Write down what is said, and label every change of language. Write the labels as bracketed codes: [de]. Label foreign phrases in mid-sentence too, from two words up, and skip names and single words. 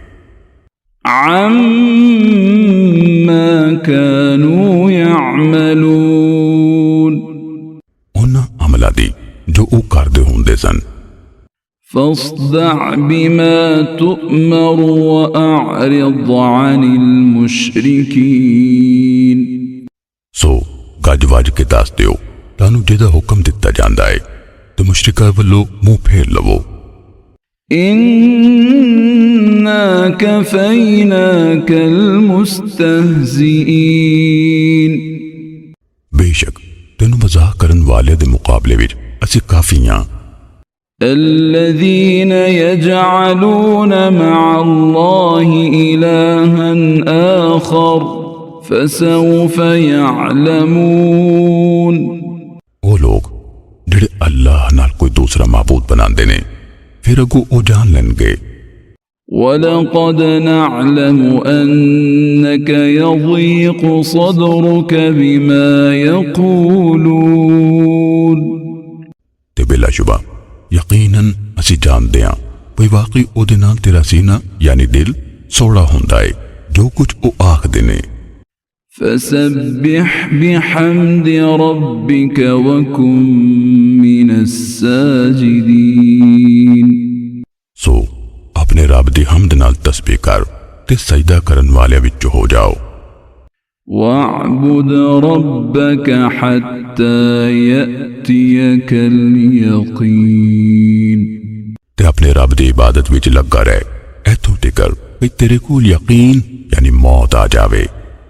[ar] عما كانوا يعملون [pa] اونہاں عملاں دی جو وو کردے ہندے سن. [ar] فاصدع بما تؤمر وأعرض عن المشركين [pa] سو گج وج کے دس دیو تانوں جہدا حکم دتا جاندا ہے تے مشرکاں ولوں منہ پھیر لوو. [ar] إنا كفيناك المستهزئين [pa] بیشک تینوں مذاق کرن والے دے مقابلے وچ اسی کافیاں. [ar] الذين يجعلون मع الله إلها آخر فسوف يعلمون [pa] وو لوگ جہڑے اللہ نال کوئی دوسرا معبود بناندے نے فیر اگو او جان لیݨگے. [ar] ولقد نعلم أنك يضيق صدرك بما يقولون [pa] تے بلاشبہ یقیناً اسی جاندے ہاں کوئی واقعی اوہدے نال تیرا سینہ یعنی دل سوڑا ہندا ہے جو کجھ او آکھدے نے. [ar] فسبح بحمد ربك وكن من الساجدين [pa] سو اپنے رب دی حمد نال تسبیح کر تے سجدہ کرن والے وچ ہو جاؤ. [ar] واعبد ربك حتى يأتيك اليقين [pa] تے اپنے رب دی عبادت وچ لگا رہ ایتھوں ٹکر بھئی تیرے کول یقین یعنی موت آ جاوے.